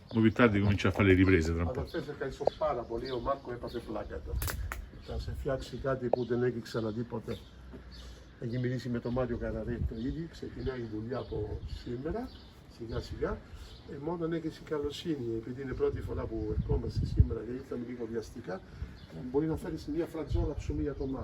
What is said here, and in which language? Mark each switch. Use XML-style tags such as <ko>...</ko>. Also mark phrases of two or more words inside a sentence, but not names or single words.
<it>più tardi comincia a fare le riprese tra un po'.</it> <el>Αδερφέ, σε ευχαριστώ πάρα πολύ. Ο Μάρκο έπαθε πλάκα τώρα. Θα σε φτιάξει κάτι που δεν έχει ξαναδεί ποτέ. Έχει μιλήσει με τον Μάριο Καραρέ το ίδιο. Ξεκινάει η δουλειά από σήμερα, σιγά σιγά. Μόνο αν έχεις καλοσύνη, επειδή είναι πρώτη φορά που ερχόμαστε σήμερα και ήρθαμε λίγο βιαστικά, μπορεί να φέρεις μια φρατζόλα ψωμί για τον Μάρκο.</el>